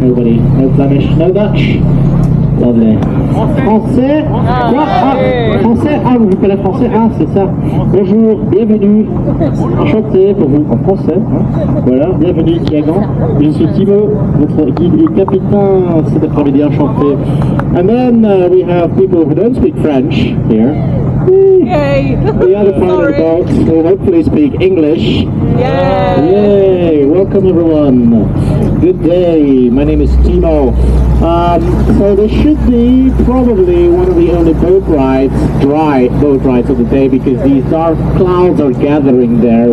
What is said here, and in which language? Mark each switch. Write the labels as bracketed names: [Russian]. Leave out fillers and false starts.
[English] Nobody, no Flemish, no Dutch. Lovely. [French] Français? Quoi? Ah, français? Ah, vous parlez français? Ah, c'est ça. Bonjour, bienvenue. Enchanté pour vous en français. Hein? Voilà, bienvenue Tiagan. Je suis Thibaut, votre guide et capitaine cet après-midi, enchanté. [English] And then we have people who don't speak French here. Yay! The other part of the boat will hopefully speak English. Yay! Yay! Welcome everyone. Good day. My name is Timo. So this should be probably one of the only boat rides, dry boat rides of the day, because these dark clouds are gathering there.